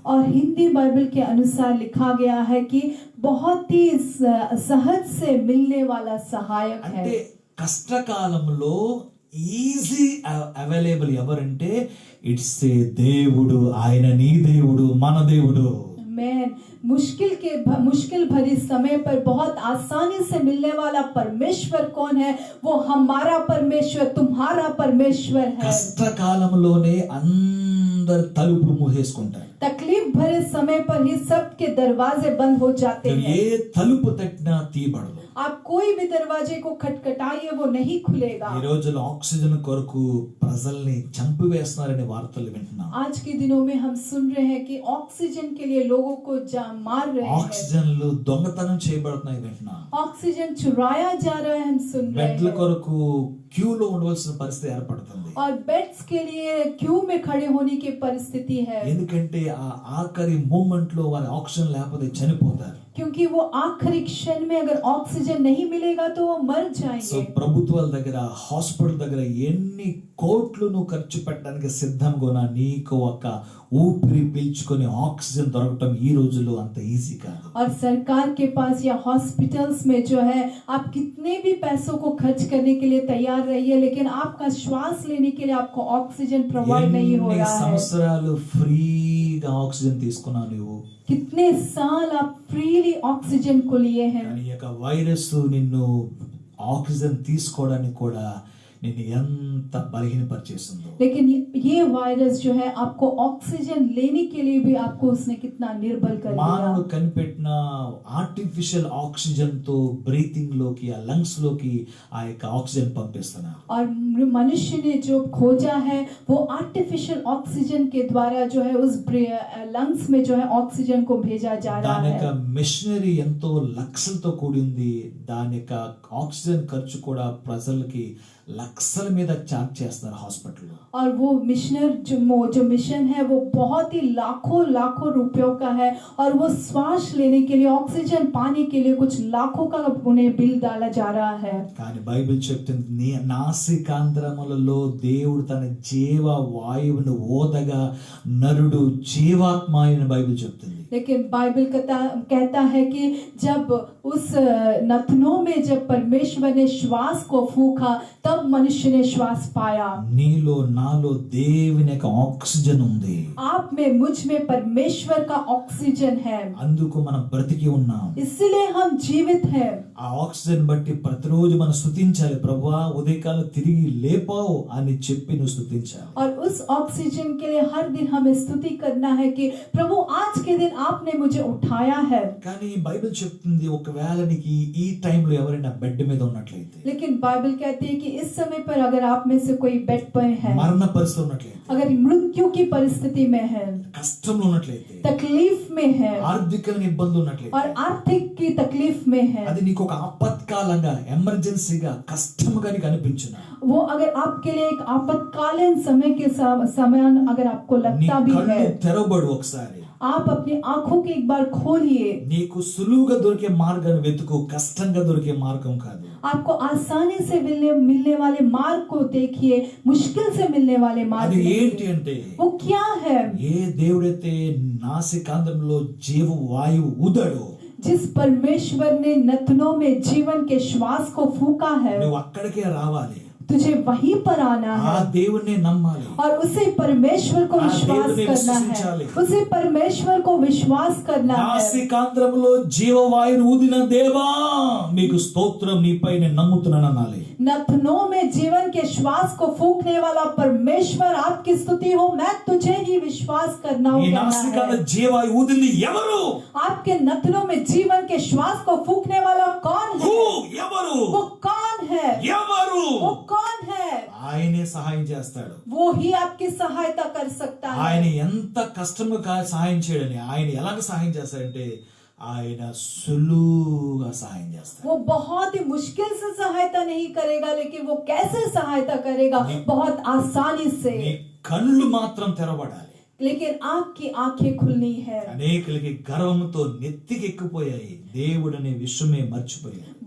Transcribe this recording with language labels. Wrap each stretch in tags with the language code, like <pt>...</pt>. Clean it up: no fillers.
<hi>और हिंदी बाइबल के अनुसार लिखा गया है कि बहुत ही सहज से मिलने वाला सहायक है।</hi> <te>అంటే కష్టకాలంలో</te> <en>easy available</en> <te>ఎవరంటే</te> <en>it's ఏ</en> <te>దేవుడు, ఆయన నీ దేవుడు, మన దేవుడు.</te> <hi>मैं मुश्किल भरी समय पर बहुत आसानी से मिलने वाला परमेश्वर कौन है? वो हमारा परमेश्वर, तुम्हारा परमेश्वर है।</hi> <te>కష్టకాలంలోనే అందరు తలుపులు మూసేసుకుంటారు.</te> <hi>तकलीफ भरे समय पर ही सबके दरवाजे बंद हो जाते हैं।</hi> <te>ఏ తలుపు తట్టినా తీయబడదు.</te> <hi>आप कोई भी दरवाजे को खटखटाइए वो नहीं खुलेगा।</hi> <te>ఈ రోజుల్లో ఆక్సిజన్ కొరకు ప్రజల్ని చంపివేస్తున్నారనే వార్తలు వింటున్నాం.</te> <hi>आज के दिनों में हम सुन रहे हैं कि ऑक्सीजन के लिए लोगों को मार रहे हैं।</hi> <te>ఆక్సిజన్లు దొంగతనం చేయబడుతున్నాయి వింటున్నాం.</te> <hi>ऑक्सीजन चुराया जा रहा है, हम सुन रहे</hi> <te>బెడ్ల</te> <hi>हैं।</hi> <te>కొరకు క్యూలో ఉండవలసిన పరిస్థితి ఏర్పడుతుంది.</te> <hi>और बेड्स के लिए क्यू में खड़े होने की परिस्थिति है,</hi> <te>ఎందుకంటే ఆ ఆఖరి మూమెంట్ లో వారి ఆక్సిజన్ లేకపోతే చనిపోతారు.</te> <hi>क्योंकि वो आखिरी क्षण में अगर ऑक्सीजन नहीं मिलेगा तो वो मर</hi> <en>సో</en> <hi>जाएंगे।</hi> <te>ప్రభుత్వాల దగ్గర, హాస్పిటల్ దగ్గర ఎన్ని కోట్లు నువ్వు ఖర్చు పెట్టడానికి సిద్ధంగా ఉన్నా నీకు ఒక ఊపిరి పీల్చుకొని ఆక్సిజన్ దొరకటం ఈ రోజుల్లో అంత ఈజీ కాదు.</te> <hi>और सरकार के पास या हॉस्पिटल्स में जो है आप कितने भी पैसों को खर्च करने के लिए तैयार रहिए, लेकिन आपका श्वास लेने के लिए आपको ऑक्सीजन प्रोवाइड नहीं हो</hi> <te>ఎన్ని</te> <hi>रहा है।</hi> <te>సంవత్సరాలు ఫ్రీగా ఆక్సిజన్ తీసుకున్నావు నువ్వు,</te> <hi>कितने साल आप फ्रीली ऑक्सीजन को लिए हैं,</hi> <te>కానీ ఈ యొక్క వైరస్ నిన్ను ఆక్సిజన్ తీసుకోవడానికి కూడా నిన్ను ఎంత బలహీనపరిచేస్తుందో.</te> <hi>लेकिन ये वायरस जो है आपको ऑक्सीजन लेने के लिए भी आपको उसने कितना निर्बल कर</hi> <te>మానవుడు</te> <hi>दिया।</hi> <te>కనిపెట్టిన ఆర్టిఫిషియల్ ఆక్సిజన్ తో బ్రీతింగ్ లోకి, ఆ లంగ్స్ లోకి ఆ యొక్క ఆక్సిజన్ పంపిస్తున్నారు.</te> <hi>और मनुष्य ने जो खोजा है वो आर्टिफिशियल ऑक्सीजन के द्वारा जो है उस लंग्स में जो है ऑक्सीजन को भेजा जा रहा</hi> <te>దాని యొక్క</te> <hi>है।</hi> <te>మిషనరీ ఎంతో లక్షలతో కూడింది. దాని యొక్క ఆక్సిజన్ ఖర్చు కూడా ప్రజలకి లక్షల మీద చార్జ్ చేస్తున్నారు హాస్పిటల్లో.</te> <hi>और वो जो मिशन है वो बहुत ही लाखों रुपयों का है, और वो श्वास लेने के लिए, ऑक्सीजन पाने के लिए कुछ लाखों का उन्हें बिल डाला जा रहा है।</hi> <te>కానీ బైబిల్ చెప్తుంది నాసికాంధ్రములలో దేవుడు తన జీవ వాయువును ఓదగా నరుడు జీవాత్మ అని బైబిల్ చెప్తుంది.</te> <hi>लेकिन बाइबल कहता है कि जब उस नथनों में जब परमेश्वर ने श्वास को फूंका तब मनुष्य ने श्वास पाया।</hi> <te>నీలో నాలో దేవుని యొక్క ఆక్సిజన్ ఉంది.</te> <hi>आप में, मुझ में परमेश्वर का ऑक्सीजन है,</hi> <te>అందుకు మనం బ్రతికి ఉన్నాం.</te> <hi>इसलिए हम जीवित हैं।</hi> <te>ఆ ఆక్సిజన్ బట్టి ప్రతిరోజు మనం స్తుతించాలి. ప్రభువా ఉదయకాలం తిరిగి లేపావు అని చెప్పి నువ్వు స్తుతించాలి.</te> <hi>और उस ऑक्सीजन के लिए हर दिन हमें स्तुति करना है कि प्रभु आज के दिन आपने मुझे उठाया है।</hi> <te>కానీ బైబిల్ చెప్తుంది ఒకవేళ నీకు ఈ టైంలో ఎవరైనా బెడ్ మీద ఉన్నట్లయితే,</te> <hi>लेकिन बाइबल कहती है कि इस समय पर अगर आप में से कोई बेड पर है,</hi> <te>మరణ పరిస్థితి ఉన్నట్లయితే,</te> <hi>अगर मृत्यु की परिस्थिति में है,</hi> <te>కష్టంలో ఉన్నట్లయితే,</te> <hi>तकलीफ में है</hi> <te>ఆర్థిక ఇబ్బందులు ఉన్నట్లయితే,</te> <hi>और आर्थिक की तकलीफ में है,</hi> <te>అది నీకు ఒక ఆపత్కాలంగా, ఎమర్జెన్సీగా, కష్టంగా నీకు అనిపించునా,</te> <hi>वो अगर आपके लिए एक आपातकालीन समय के समान अगर आपको</hi> <te>నీ</te> <hi>लगता भी</hi> <te>కళ్ళు</te> <hi>है,</hi> <te>తెరవబడు. ఒకసారి</te> <hi>आप अपनी आंखों को एक बार खोलिए।</hi> <te>నీకు సులువుగా దొరికే మార్గాన్ని వెతుకు, కష్టంగా దొరికే మార్గం కాదు.</te> <hi>आपको आसानी से मिलने वाले मार्ग को देखिए, मुश्किल से मिलने वाले मार्ग</hi> <te>అది</te> <hi>देखिए।</hi> <te>ఏంటి అంటే,</te> <hi>वो क्या है?</hi> <te>ఏ దేవుడైతే నాసికాంధ్రంలో జీవ వాయువు ఊదాడో,</te> <hi>जिस परमेश्वर ने नथनों में जीवन के श्वास को फूका है,</hi> <te>నువ్వు అక్కడికే రావాలి.</te> <hi>तुझे वहीं पर आना</hi> <te>ఆ</te> <hi>है</hi> <te>దేవుణ్ణి నమ్మాలి.</te> <hi>और उसे परमेश्वर को विश्वास</hi> <te>దేవుని</te> <hi>करना</hi> <te>విశ్వసించాలి.</te> <hi>है, उसे परमेश्वर को विश्वास करना है।</hi> <te>నాసికాంధ్రములో జీవవాయువు ఊదిన దేవా మీకు స్తోత్రం, నీపై నేను నమ్ముతున్నాను అనాలి.</te> <hi>नथनों में जीवन के श्वास को फूकने वाला परमेश्वर आपकी स्तुति हो, मैं तुझे ही विश्वास करना</hi> <te>ఈ</te> <hi>होगा।</hi> <te>నాసికాంధ్ర జీవవాయువు ఊదింది ఎవరు?</te> <hi>आपके नथनों में जीवन के श्वास को फूकने वाला कौन है?</hi> <te>ఎవరు?</te> <hi>वो कौन है?</hi> <te>ఎవరు?</te> <hi>वो कौन है?</hi> <te>ఆయనే సహాయం చేస్తాడు.</te> <hi>वो ही आपकी सहायता कर सकता है।</hi> <te>ఆయన ఎంత కష్టముగా సహాయం చేయడని, ఆయన ఎలాగ సహాయం చేస్తాడంటే ఆయన సులువుగా సహాయం చేస్తాడు.</te> <hi>वो बहुत ही मुश्किल से सहायता नहीं करेगा, लेकिन वो कैसे सहायता करेगा? बहुत आसानी से।</hi> <te>నీ కళ్ళు మాత్రం తెరవబడాలి.</te> <hi>लेकिन आपकी आंखें खुलनी है।</hi> <te>అనేకులకి గర్వంతో నెత్తికెక్కిపోయాయి, దేవుడనే విషయమే మర్చిపోయారు.</te>